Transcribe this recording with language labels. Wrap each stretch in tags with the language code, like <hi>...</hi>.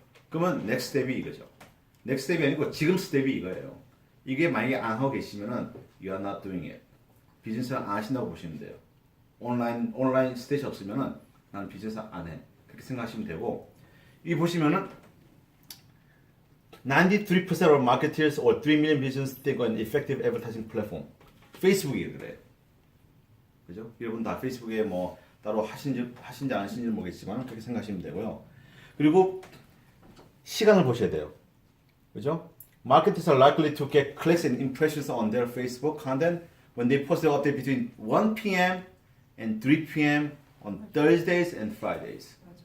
<ko>그러면 next step이 이거죠. next step이 아니고 지금 스텝이 이거예요. 이게 만약에 안 하고 계시면은</ko> <en>you are not doing it.</en> <ko>비즈니스를 안 하신다고 보시면 돼요. 온라인 스탯이 없으면은 나는 비즈니스 안 해. 그렇게 생각하시면 되고 이 보시면은</ko> <en>93% of marketers or 3 million businesses think an effective advertising platform.</en> <ko>페이스북이 그래요. 그죠? 여러분 다 페이스북에 뭐 따로 하신지 안 하신지는 모르겠지만 그렇게 생각하시면 되고요. 그리고 시간을 보셔야 돼요. 그죠?</ko> <en>Marketers are likely to get clicks and impressions on their Facebook content when they post the update between 1 p.m. and 3 p.m. on Thursdays and Fridays.</en>